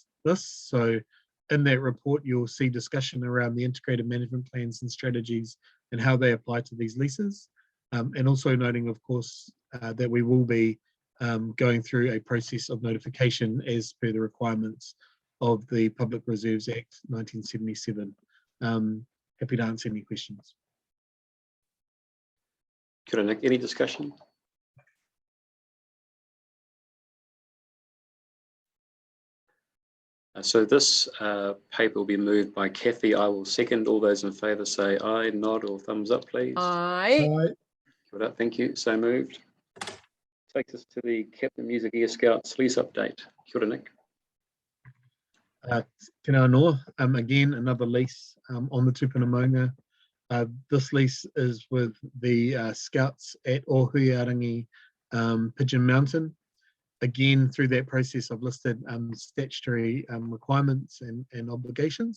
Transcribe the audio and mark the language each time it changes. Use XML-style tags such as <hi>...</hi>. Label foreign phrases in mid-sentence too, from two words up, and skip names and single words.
<en>So in that report, you'll see discussion around the integrated management plans and strategies and how they apply to these leases. And also noting, of course, that we will be going through a process of notification as per the requirements of the Public Reserves Act 1977. Happy to answer any questions.</en> <mi>Kia ora,</mi> <en>Nick. Any discussion? So this paper will be moved by Kathy. I will second. All those in favour say aye, nod or thumbs up, please. Aye. Aye.</en> <mi>Kia ora,</mi> <en>thank you. So moved. Takes us to the Captain Music Air Scouts lease update.</en> <mi>Kia ora, Nick. Tēnā anō.</mi> <en>Again, another lease on the Tūpuna Maunga. This lease is with the Scouts at Ohuiarangi Pigeon Mountain. Again, through that process, I've listed statutory requirements and obligations.</en>